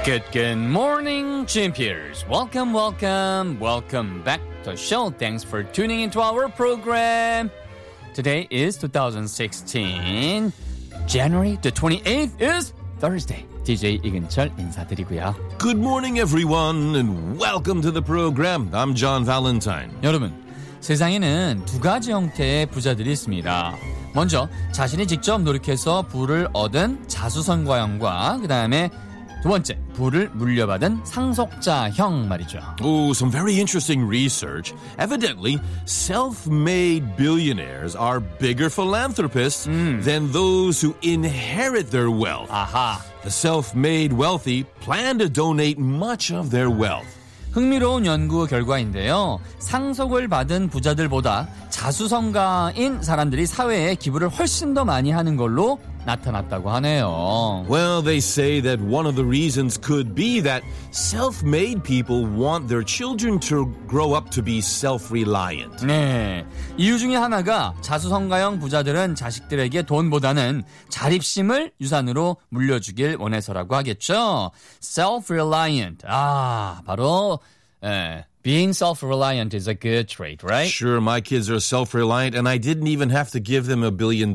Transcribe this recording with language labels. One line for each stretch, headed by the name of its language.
English: 굿모닝 GMPers. Welcome, welcome, welcome back to the show. Thanks for tuning into our program. Today is 2016. January the 28th is Thursday.
Korean: DJ 이근철 인사드리고요.
English: Good morning, everyone, and welcome to the program. I'm John Valentine.
Korean: 여러분, 세상에는 두 가지 형태의 부자들이 있습니다. 먼저, 자신이 직접 노력해서 부를 얻은 자수성가형과 그 다음에 두 번째, 부를 물려받은 상속자형 말이죠.
English: Oh, some very interesting research. Evidently, self-made billionaires are bigger philanthropists than those who inherit their wealth. Aha. The self-made wealthy plan to donate much of their wealth.
Korean: 흥미로운 연구 결과인데요. 상속을 받은 부자들보다 자수성가인 사람들이 사회에 기부를 훨씬 더 많이 하는 걸로 나타났다고 하네요.
English: Well, they say that one of the reasons could be that self-made people want their children to grow up to be self-reliant.
Korean: 네, 이유 중에 하나가 자수성가형 부자들은 자식들에게 돈보다는 자립심을 유산으로 물려주길 원해서라고 하겠죠.
English: Self-reliant.
Korean: 아, 바로
English: being self-reliant is a good trait, right? Sure, my kids are self-reliant, and I didn't even have to give them $1 billion.